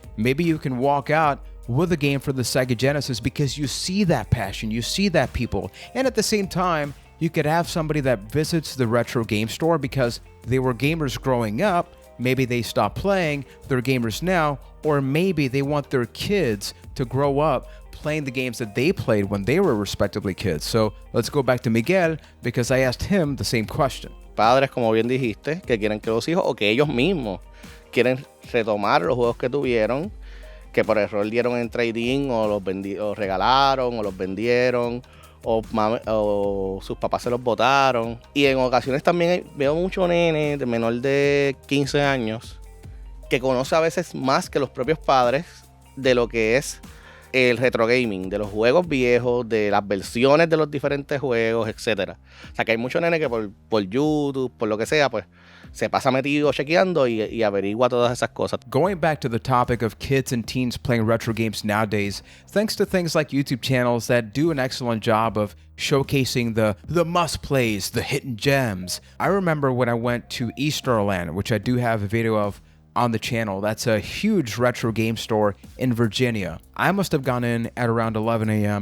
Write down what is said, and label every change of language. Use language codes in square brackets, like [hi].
[en] Maybe you can walk out with a game for the Sega Genesis because you see that passion, you see that people, and at the same time, you could have somebody that visits the retro game store because they were gamers growing up, maybe they stopped playing, they're gamers now, or maybe they want their kids to grow up playing the games that they played when they were respectively kids. So let's go back to Miguel because I asked him the same question. [es] Padres, como bien dijiste, que quieren que los hijos o que ellos mismos quieren retomar los juegos que tuvieron, que por error dieron en trading o los regalaron o los vendieron o sus papás se los botaron. Y en ocasiones también veo mucho nene de menor de 15 años que conoce a veces más que los propios padres de lo que es el retro gaming, de los juegos viejos, de las versiones de los diferentes juegos, etcétera. O sea que hay muchos nenes que por YouTube, por lo que sea, pues se pasa metido chequeando y averigua todas esas cosas. [en] Going back to the topic of kids and teens playing retro games nowadays, thanks to things like YouTube channels that do an excellent job of showcasing the must-plays, the hidden gems. I remember when I went to eStarland, which I do have a video of on the channel. That's a huge retro game store in Virginia. I must have gone in at around 11 a.m.